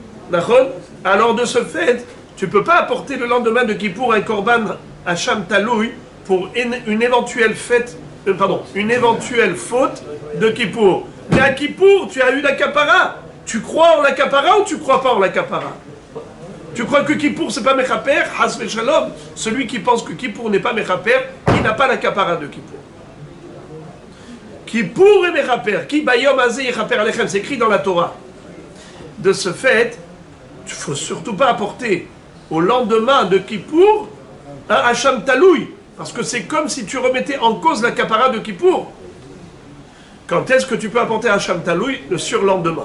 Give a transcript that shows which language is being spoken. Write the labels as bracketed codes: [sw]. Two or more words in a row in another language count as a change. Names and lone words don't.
[fr] Alors de ce fait, Tu ne peux pas apporter le lendemain de Kippour un [he] קרבן אשם תלוי [fr] pour une éventuelle une éventuelle faute de Kippour. Mais à Kippour, tu as eu la kapara. Tu crois en la kapara ou tu ne crois pas en la kapara? Tu crois que Kippour c'est pas Mechaper? [he] חס שלום. [fr] Celui qui pense que Kippour n'est pas Mechaper, il n'a pas la kapara de Kippour. Kippour est Mechaper. [he] כי ביום הזה יכפר עליכם. [fr] C'est écrit dans la Torah. De ce fait, il ne faut surtout pas apporter au lendemain de Kippour un [he] אשם תלוי. [fr] Parce que c'est comme si tu remettais en cause la kapara de Kippour. Quand est-ce que tu peux apporter un [he] אשם תלוי? [fr] Le surlendemain.